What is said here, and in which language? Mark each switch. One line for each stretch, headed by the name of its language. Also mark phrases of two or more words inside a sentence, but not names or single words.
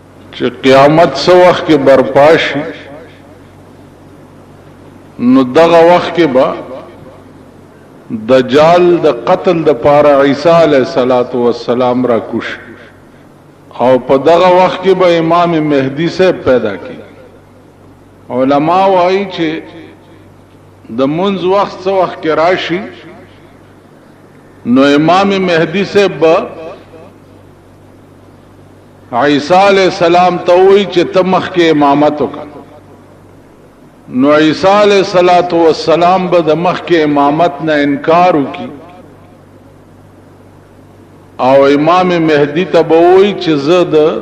Pashto: چې قیامت سو وخت کې برپا شي نو دغه وخت کې به دجال د قتل د پاره عیسی
Arabic: علیه السلام
Pashto: را کوش او په دغه وخت کې به امام مهدی سے پیدا کی. علماء وايي چې د منځ وخت څو وخت کې راشي نو امام مهدی سے به عیسی
Arabic: علیہ السلام
Pashto: ته وایي چې ته مخکې امامت وکړه. نو عیسی
Arabic: علیہ السلام
Pashto: به د مخکې امامت نه انکار وکړي او امام مهدی ته به وایي چې زه د